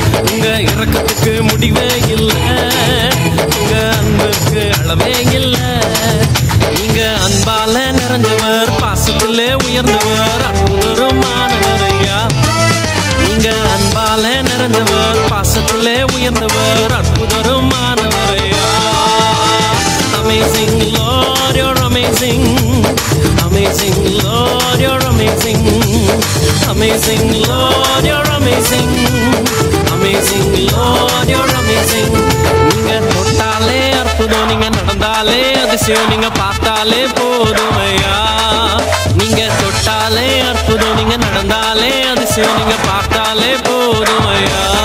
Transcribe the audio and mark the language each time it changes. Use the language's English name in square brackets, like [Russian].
[Tamil] உங்க இரக்கத்துக்கு முடிவே இல்லை, உங்க அன்பிற்கு அளவே இல்லை. நீங்க அன்பால நிறைஞ்சவர், பாசத்திலே உயர்ந்தவர், அற்புதமானவரையா. நீங்க அன்பால நிறைஞ்சவர், பாசத்திலே உயர்ந்தவர், அற்புதமானவரையா. [English] Amazing Lord, you're amazing. Amazing Lord, you're amazing. Amazing Lord, you're amazing. Amazing Lord, you're amazing. [Tamil] நீங்க தொட்டாலே அற்புதம், நீங்க நடந்தாலே அதிசயம், நீங்க பார்த்தாலே போதுமையா. நீங்க தொட்டாலே அற்புதம், நீங்க நடந்தாலே அதிசயம், நீங்க பார்த்தாலே போதுமையா.